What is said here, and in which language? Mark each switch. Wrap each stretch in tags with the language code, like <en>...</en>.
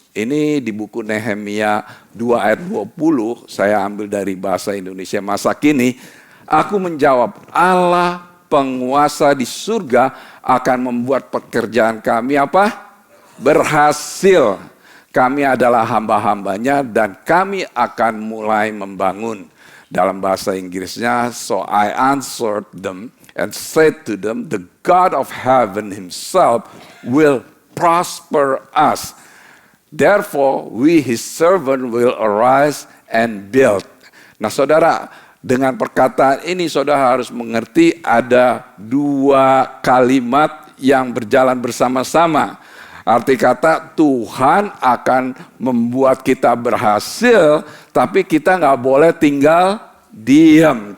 <id>Ini di buku Nehemia 2 ayat 20, saya ambil dari bahasa Indonesia masa kini. Aku menjawab, Allah penguasa di surga akan membuat pekerjaan kami apa? Berhasil. Kami adalah hamba-hambanya dan kami akan mulai membangun. Dalam bahasa Inggrisnya,</id> <en>so I answered them and said to them, the God of heaven himself will prosper us. Therefore, we his servant will arise and build.</en> <id>Nah saudara, dengan perkataan ini saudara harus mengerti ada dua kalimat yang berjalan bersama-sama. Arti kata Tuhan akan membuat kita berhasil, tapi kita nggak boleh tinggal diam.</id>